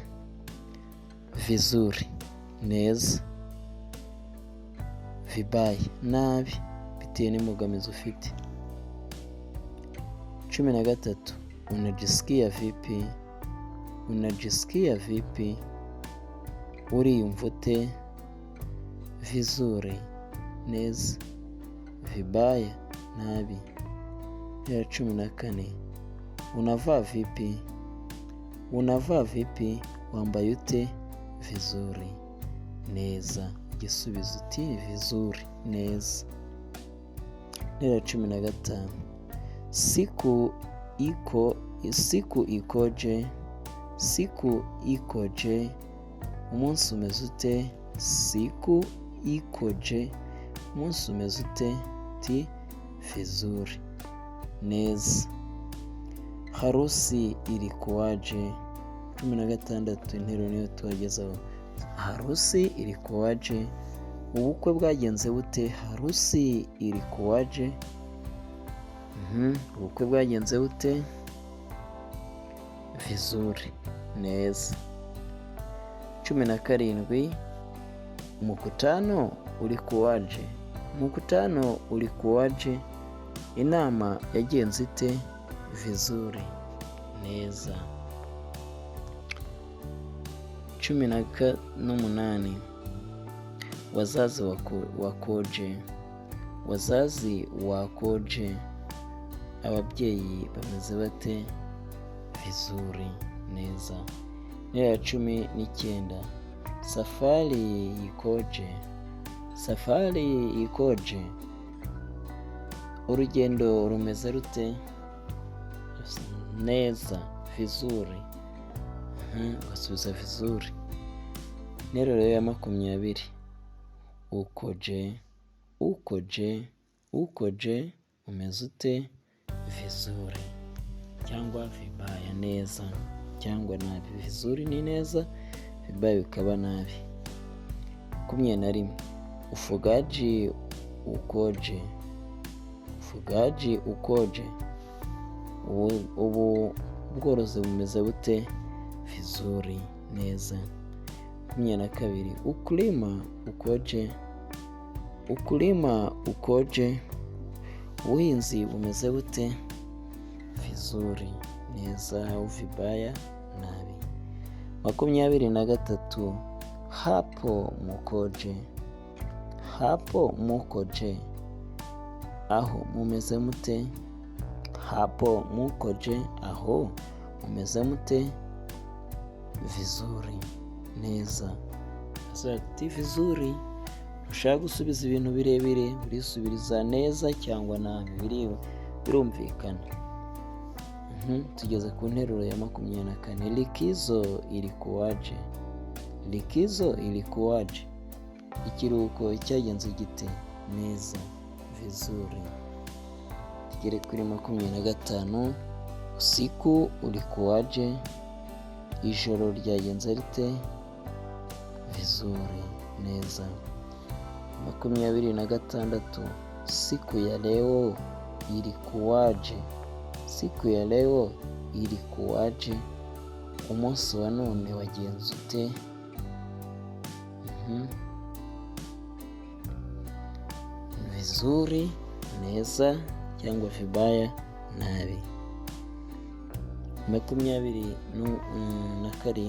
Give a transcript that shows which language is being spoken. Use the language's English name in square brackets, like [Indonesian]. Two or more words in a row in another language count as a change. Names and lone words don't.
[Kinyarwanda] Vizuri neza, vibaya nabi bitewe n'imbogamizi ufite. 13, [Swahili] unajisikia vipi, unajisikia vipi, [Kinyarwanda] uriyumva ute? Vizuri neza, vibaya nabi. [Swahili] Ya 14, unavaa vipi, unavaa vipi, [Kinyarwanda] wambaye ute? Vizuri neza igisubizo uti vizuri, neza. Interuro ya [Swahili] 15. Siku ikoje, siku ikoje, [Kinyarwanda] umunsi umeze ute? [Swahili] Siku ikoje, [Kinyarwanda] umunsi umeze ute? Ti vizuri, neza. [Swahili] Harusi ilikuwaje? 16. [Kinyarwanda] Interuro niyo tuwagezaho. [Swahili] Harusi ilikuwaje, [Kinyarwanda] ubukwe bwagenze bute? [Swahili] Harusi ilikuwaje, [Kinyarwanda] ubukwe bwagenze bute? Vizuri, neza. 17. [Swahili] Mkutano ulikuwaje, mkutano ulikuwaje, [Kinyarwanda] inama yagenze ite? Vizuri, neza. 18. [Swahili] Wazazi wakoje, wazazi wakoje, [Kinyarwanda] ababyeyi bameze bate? Vizuri, neza. Interuro ya 19. [Swahili] Safari ikoje, safari ikoje, [Kinyarwanda] urugendo rumeze rute? Neza, vizuri. Wasubiza vizuri. Interuro ya [Swahili] 20. Ukoje, ukoje, ukoje, [Kinyarwanda] umeze ute? Vizuri cyangwa vibaya, neza cyangwa nabi. Vizuri ni neza, vibaya bikaba nabi. 11. [Swahili] Ufugaji ukoje, ufugaji ukoje, [Kinyarwanda] ubu ubworozi bumeze bute? Vizuri, neza. 12. [Swahili] Ukulima ukoje, ukulima ukoje, [Kinyarwanda] ubuhinzi bumeze bute? Vizuri, neza au vibaya, nabi. [Swahili] 23. Hapo mukoje, hapo mukoje, [Kinyarwanda] aho mumeze mute? [Swahili] Hapo mukoje, [Kinyarwanda] aho mumeze mute? Vizuri, neza. Ati vizuri, ushaka gusubiza ibintu birebire urisubiriza neza cyangwa nabi, birumvikana. Tugeze ku nteruro ya 24. [Swahili] Likizo ilikuwaje, likizo ilikuwaje, [Kinyarwanda] ikiruhuko cyagenze gite? Neza, vizuri. Tugere kuri 25. [Swahili] Usiku ulikuwaje, [Kinyarwanda] ijoro ryagenze rite? Vizuri, neza. 26. [Swahili] Siku ya leo ilikuwaje, siku ya leo ilikuwaje, [Kinyarwanda] umunsi wa none wagenze ute? Vizuri, neza cyangwa vibaya, nabi. 27.